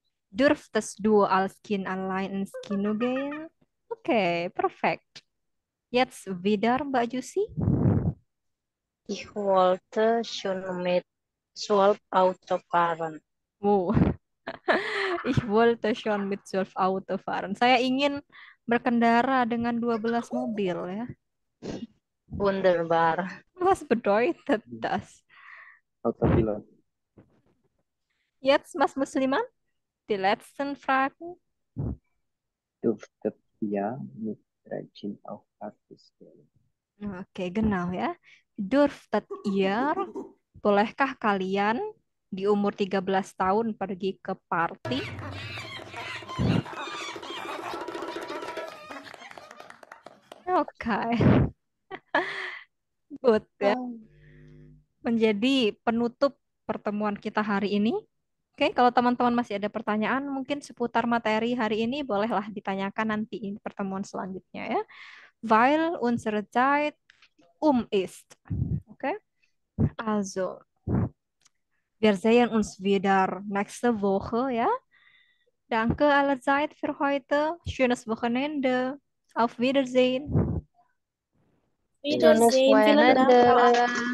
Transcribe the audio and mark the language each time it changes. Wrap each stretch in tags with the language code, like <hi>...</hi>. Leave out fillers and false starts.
<de>Durftest du als Kind allein ins Kino gehen? Okay, perfekt. Jetzt wieder Mbak Jusi. Ich wollte schon mit 12 Auto fahren. Oh. Ich wollte schon mit 12 Auto fahren.</de> <id>Saya ingin berkendara dengan 12 mobil ya.</id> <de>Wunderbar. Was bedeutet das? Autopilot. Jetzt, Mas Musliman, die letzten Fragen. Durftet ihr mit 13 auf Partys gehen?</de> <id>Oke, genau ya.</id> <de>Durftet ihr,</de> <id>bolehkah kalian di umur 13 tahun pergi ke party? Oke.</id> <en>Good ya.</en> <id>Menjadi penutup pertemuan kita hari ini. Oke, kalau teman-teman masih ada pertanyaan mungkin seputar materi hari ini bolehlah ditanyakan nanti di pertemuan selanjutnya ya.</id> <de>Weil unsere Zeit ist. Oke. Also, wir sehen uns wieder nächste Woche ya. Danke allerseits für heute. Schönes Wochenende. Auf Wiedersehen. Wiedersehen. Vielen Dank.</de>